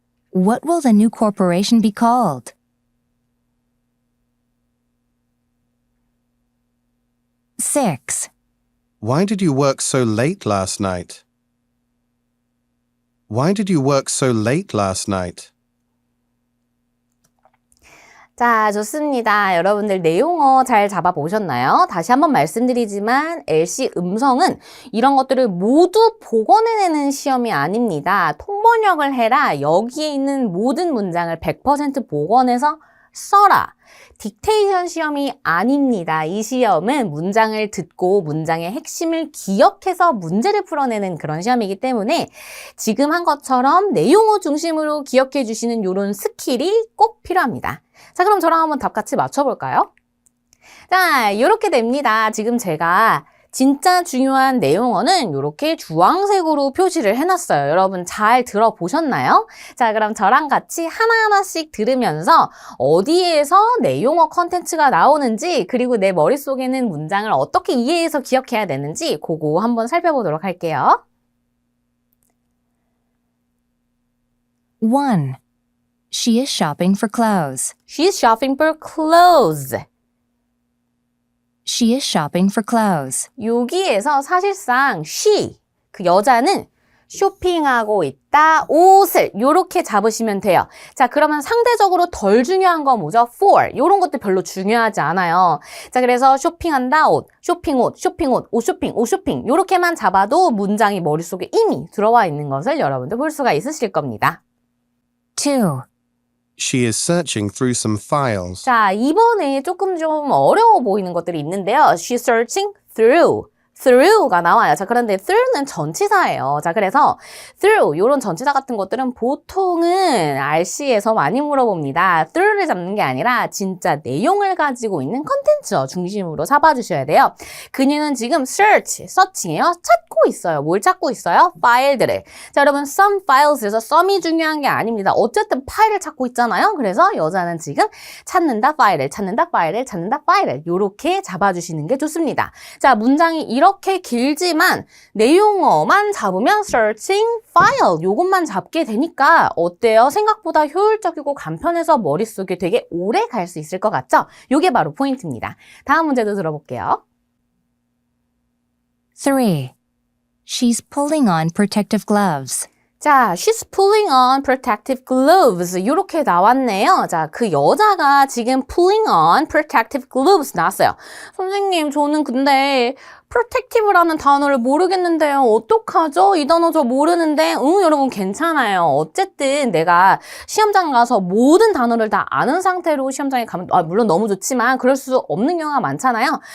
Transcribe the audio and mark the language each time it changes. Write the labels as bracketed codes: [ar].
[en] What will the new corporation be called? 6. Why did you work so late last night? Why did you work so late last night? [ko] 자, 좋습니다. 여러분들 내용어 잘 잡아보셨나요? 다시 한번 말씀드리지만 LC 음성은 이런 것들을 모두 복원해내는 시험이 아닙니다. 통번역을 해라. 여기에 있는 모든 문장을 100% 복원해서 써라. 딕테이션 시험이 아닙니다. 이 시험은 문장을 듣고 문장의 핵심을 기억해서 문제를 풀어내는 그런 시험이기 때문에 지금 한 것처럼 내용어 중심으로 기억해 주시는 이런 스킬이 꼭 필요합니다. 자, 그럼 저랑 한번 답 같이 맞춰볼까요? 자, 이렇게 됩니다. 지금 제가 진짜 중요한 내용어는 이렇게 주황색으로 표시를 해놨어요. 여러분 잘 들어보셨나요? 자, 그럼 저랑 같이 하나하나씩 들으면서 어디에서 내용어 컨텐츠가 나오는지 그리고 내 머릿속에는 문장을 어떻게 이해해서 기억해야 되는지 그거 한번 살펴보도록 할게요. 1. [en] She is shopping for clothes. She's shopping for clothes. She is shopping for clothes. [ko] 여기에서 사실상 she, 그 여자는 쇼핑하고 있다, 옷을 이렇게 잡으시면 돼요. 자, 그러면 상대적으로 덜 중요한 건 뭐죠? for, 이런 것도 별로 중요하지 않아요. 자, 그래서 쇼핑한다, 옷, 쇼핑옷, 쇼핑옷, 옷 쇼핑, 옷 쇼핑 이렇게만 잡아도 문장이 머릿속에 이미 들어와 있는 것을 여러분들 볼 수가 있으실 겁니다. 2. [en] She is searching through some files. [ko] 자, 이번에 조금 좀 어려워 보이는 것들이 있는데요. [en] She's searching through [ko] 가 나와요. 자, 그런데 through는 전치사예요. 자, 그래서 through, 이런 전치사 같은 것들은 보통은 RC에서 많이 물어봅니다. through를 잡는 게 아니라 진짜 내용을 가지고 있는 컨텐츠 중심으로 잡아주셔야 돼요. 그녀는 지금 search이에요. 찾고 있어요. 뭘 찾고 있어요? 파일들을. 자, 여러분 some files에서 some이 중요한 게 아닙니다. 어쨌든 파일을 찾고 있잖아요. 그래서 여자는 지금 찾는다 파일을, 찾는다 파일을, 찾는다 파일을 이렇게 잡아주시는 게 좋습니다. 자, 문장이 이렇게 길지만 내용어만 잡으면 searching file 요것만 잡게 되니까 어때요? 생각보다 효율적이고 간편해서 머릿속에 되게 오래 갈 수 있을 것 같죠? 요게 바로 포인트입니다. 다음 문제도 들어볼게요. 3. [en] She's pulling on protective gloves. 자, she's pulling on protective gloves. [ko] 이렇게 나왔네요. 자, 그 여자가 지금 [en] pulling on protective gloves [ko] 나왔어요. 선생님, 저는 근데 protective라는 단어를 모르겠는데요. 어떡하죠? 이 단어 저 모르는데. 여러분 괜찮아요. 어쨌든 내가 시험장 가서 모든 단어를 다 아는 상태로 시험장에 가면 물론 너무 좋지만 그럴 수 없는 경우가 많잖아요.